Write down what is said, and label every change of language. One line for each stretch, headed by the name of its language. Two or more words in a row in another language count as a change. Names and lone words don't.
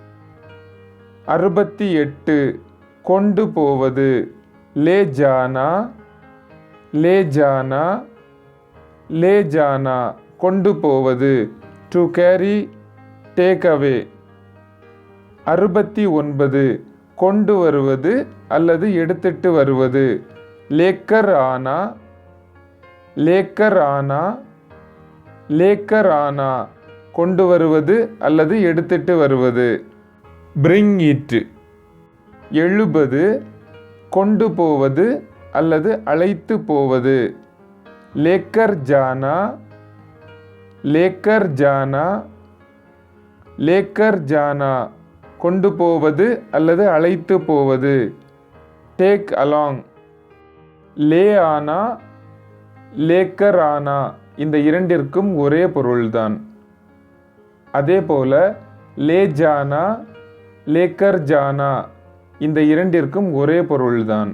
Tamil: 68 கொண்டு போவது,
Hindi: ले जाना, ले जाना, ले जाना
Tamil: கொண்டு போவது,
English: to carry, take away.
Tamil: 69 கொண்டு வருவது அல்லது எடுத்துட்டு வருவது,
Hindi: लेकर आना, लेकर आना, लेकर आना
Tamil: கொண்டு வருவது அல்லது எடுத்துட்டு வருவது,
English: bring it.
Tamil: 70 கொண்டு போவது அல்லது அழைத்து போவது,
Hindi: लेकर जाना, लेकर जाना, लेकर जाना
Tamil: கொண்டு போவது அல்லது அழைத்து போவது,
English: take along.
Hindi: ले आना, लेकर आना
Tamil: இந்த இரண்டிற்கும் ஒரே பொருள்தான். அதே போல
Hindi: ले जाना, लेकर जाना
Tamil: இந்த இரண்டிற்கும் ஒரே பொருள்தான்.